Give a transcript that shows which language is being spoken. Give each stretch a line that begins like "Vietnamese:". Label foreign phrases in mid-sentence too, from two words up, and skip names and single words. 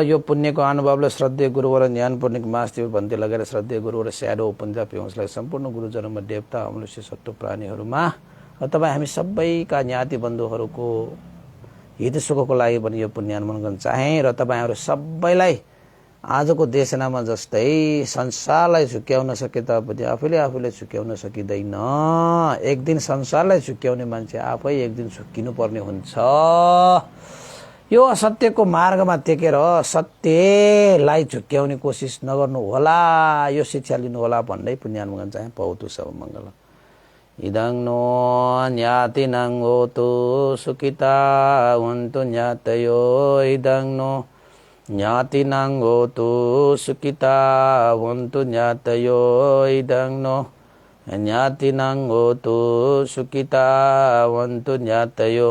Nepali: यो पुण्यको अनुभवले श्रद्धेय गुरुवर ज्ञान पूर्णिक मासदेव भन्ती लगेर श्रद्धेय गुरुवर स्याडो उपन्यास पेउसलाई सम्पूर्ण गुरुजनमा देवता अमनुष्य सट्टु प्राणीहरूमा तपाईँ हामी सबैका ज्ञाति बन्धुहरूको हित सुखको लागि पनि यो पुण्य अनुमोदन गर्न चाहे र तपाईँहरू सबैलाई आजको देशनामा जस्तै संसारलाई झुक्याउन सके तापनि आफूले झुक्याउन सकिँदैन। एक दिन संसारलाई झुक्याउने मान्छे आफै एक दिन झुक्किनु पर्ने हुन्छ। यो असत्यको मार्गमा टेकेर सत्यलाई झुक्याउने कोसिस नगर्नु होला, यो शिक्षा लिनु होला भन्दै पुण्य अनुमोदन चाहे
Pali: भवतु सब मङ्गलम्। इदं नो ज्ञातिनं होतु सुखिता हुन्तु ज्ञातयो। इदं नो ज्ञातिनं होतु सुखिता हुन्तु ज्ञातयो। इदं नो ज्ञातिनं होतु सुखिता हुन्तु ज्ञातयो।